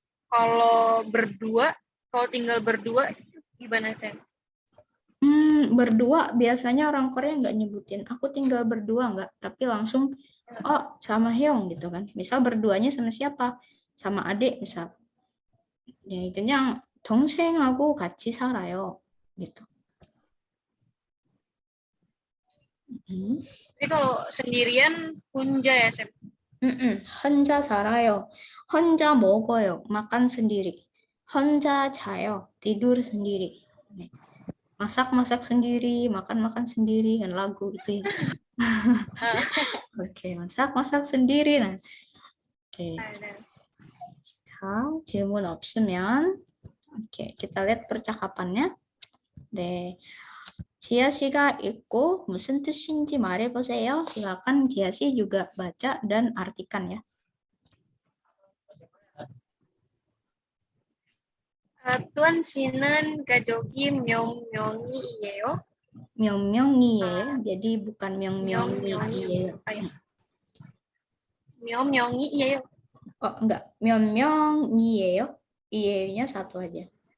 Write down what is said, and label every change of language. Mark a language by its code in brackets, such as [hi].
[id] Kalau tinggal berdua gimana, Cem? Berdua biasanya orang Korea nggak nyebutin aku tinggal berdua nggak, tapi langsung sama Hyung gitu kan. Misal berduanya sama siapa? Sama adik misal. [ko] Ya 그냥 동생하고 같이 살아요 gitu. [id] Tapi kalau sendirian 혼자 ya, Cem? [ko] 혼자 살아요. 혼자 먹어요. [id] makan sendiri. [ko] 혼자 자요. [id] tidur sendiri. Masak-masak sendiri, makan-makan sendiri, kan lagu itu. Oke, masak sendiri. Nah, oke. Ada. [ko] 자, 질문 없으면 오케이, [id] kita lihat percakapannya. [ko] 네. 지아 씨가 읽고 무슨 뜻인지 말해보세요. [id] silakan 지아 씨 juga baca dan artikan ya. [ko] tuan 씨는 가족이 몇 명이에요? 명명이에요. [id] jadi bukan [ko] 명명이에요. 몇 명이에요? [id] Oh, enggak. [ko] 명명이에요. [id] 이에요nya satu aja.